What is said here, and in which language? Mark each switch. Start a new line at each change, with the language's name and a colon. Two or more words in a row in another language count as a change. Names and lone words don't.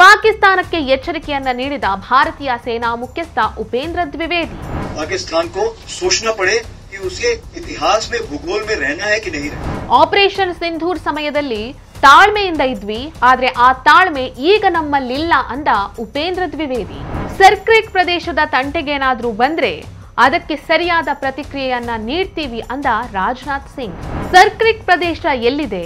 Kannada: ಪಾಕಿಸ್ತಾನಕ್ಕೆ ಎಚ್ಚರಿಕೆಯನ್ನ ನೀಡಿದ ಭಾರತೀಯ ಸೇನಾ ಮುಖ್ಯಸ್ಥ ಉಪೇಂದ್ರ ದ್ವಿವೇದಿ.
Hindi: पाकिस्तान को सोचना पड़े कि उसके इतिहास में भूगोल में रहना है कि नहीं रहना.
Kannada: ಆಪರೇಷನ್ ಸಿಂಧೂರ್ ಸಮಯದಲ್ಲಿ ತಾಳ್ಮೆಯಿಂದ ಇದ್ವಿ, ಆದ್ರೆ ಆ ತಾಳ್ಮೆ ಈಗ ನಮ್ಮಲ್ಲಿಲ್ಲ ಅಂದ ಉಪೇಂದ್ರ ದ್ವಿವೇದಿ. ಸರ್ಕ್ರಿಕ್ ಪ್ರದೇಶದ ತಂಟೆಗೇನಾದ್ರೂ ಬಂದ್ರೆ ಅದಕ್ಕೆ ಸರಿಯಾದ ಪ್ರತಿಕ್ರಿಯೆಯನ್ನ ನೀಡ್ತೀವಿ ಅಂದ ರಾಜನಾಥ್ ಸಿಂಗ್. ಸರ್ಕ್ರಿಕ್ ಪ್ರದೇಶ ಎಲ್ಲಿದೆ?